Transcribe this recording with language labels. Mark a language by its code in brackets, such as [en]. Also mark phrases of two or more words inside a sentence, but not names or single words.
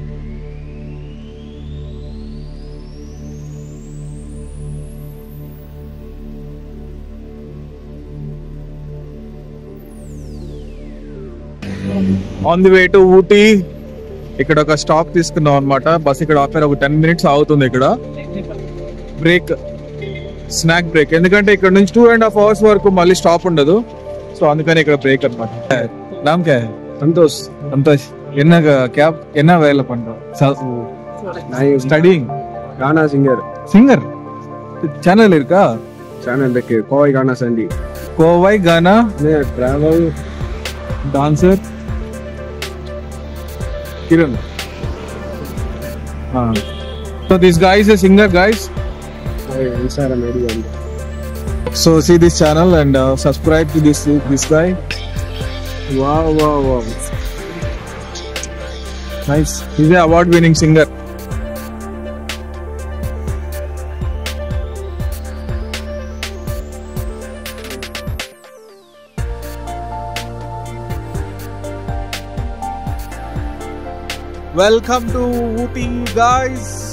[en] On the way to [te] ఊటీ ఇక్కడ ఒక స్టాప్ తీసుకున్నాం అనమాట. బస్ ఇక్కడ ఆపేర్ ఒక 10 minutes ఆగుతుంది. ఇక్కడ బ్రేక్, [en] snack break. [te] ఎందుకంటే ఇక్కడ నుంచి 2.5 hours వరకు మళ్ళీ స్టాప్ ఉండదు. సో అందుకని ఇక్కడ బ్రేక్ అనమాట. [hi] नाम क्या है? సంతోష్. సంతోష్, [ta] என்ன வேலை பண்றோம்? [en] ஸ்டடிங். [hi] गाना [en] singer channel [ta] இருக்கா? [hi] चैनल देखे कोई गाना संडी [ta] கோவை கானா [en] ट्रैवल dancer Kiran. So this guy is a singer, guys. Instagram ID. So see this channel and subscribe to this guy. Wow. Nice. He's an award-winning singer. Welcome to Ooty guys.